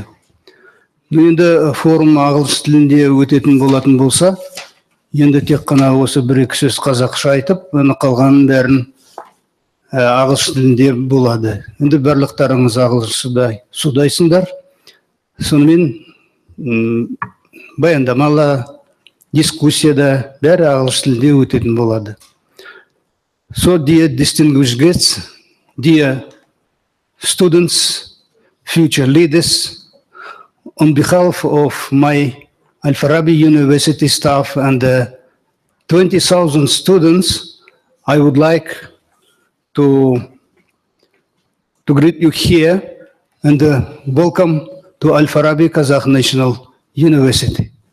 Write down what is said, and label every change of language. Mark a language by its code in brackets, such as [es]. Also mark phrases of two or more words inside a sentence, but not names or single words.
[kk] Енді форум ағылшын тілінде өтетін болатын болса, енді тек қана осы бір-екі сөз қазақша айтып, қалғанын бәрін ағылшын тілінде болады. Енді барлықтарыңыз ағылшында судайсыңдар. Сонымен баяндамалы дискуссияда бәрі ағылшын тілінде өтетін болады. [en] So, dear distinguished guests, dear students, future leaders, on behalf of my Al-Farabi University staff and 20,000 students, I would like to greet you here and welcome to Al-Farabi Kazakh National University.